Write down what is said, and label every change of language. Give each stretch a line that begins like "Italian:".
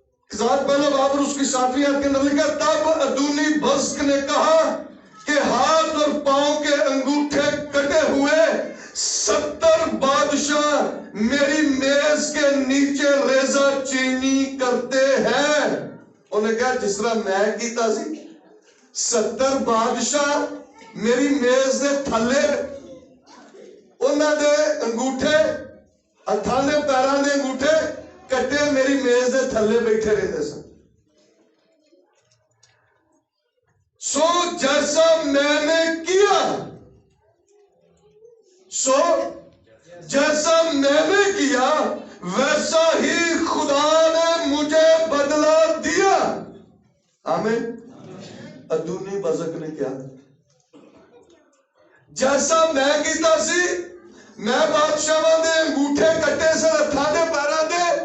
Urdu: قضات پہلے باب اور اس کی 7ویں آیت کے اندر لکھا ہے، تب ادونی بسک نے کہا کہ ہاتھ اور پاؤں کے انگوٹھے کٹے ہوئے 70 بادشاہ میری میز کے نیچے ریزہ چینی کرتے ہیں.
Punjabi: انہیں کہا جس طرح میں کیتا سی 70 بادشاہ میری میز دے تھلے انہاں دے انگوٹھے ہتھاں دے پیراں دے انگوٹھے کٹے میری میز دے تھلے بیٹھے رہتے سن.
Urdu: سو جیسا میں نے کیا، سو جیسا میں نے کیا ویسا ہی خدا نے مجھے بدلہ دیا. آمین. ادونی بزک نے کیا؟
Punjabi: جیسا میں کیتا سی، میں بادشاہاں دے انگوٹھے کٹے سے ہتھاں دے پیراں دے،